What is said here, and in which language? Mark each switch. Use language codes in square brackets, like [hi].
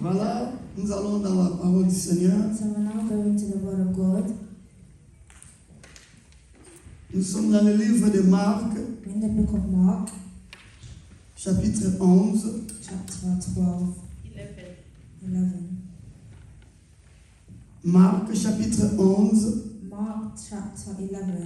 [fr] Voilà, nous allons dans la parole du Seigneur. [en] So we're now going to the Word of God. [fr] Nous sommes dans le livre de Marc, [en] We're in the book of Mark, [fr] chapitre 11. [en] chapter 12, 11. [fr] Marc, chapitre 11, [en] Mark chapter 11,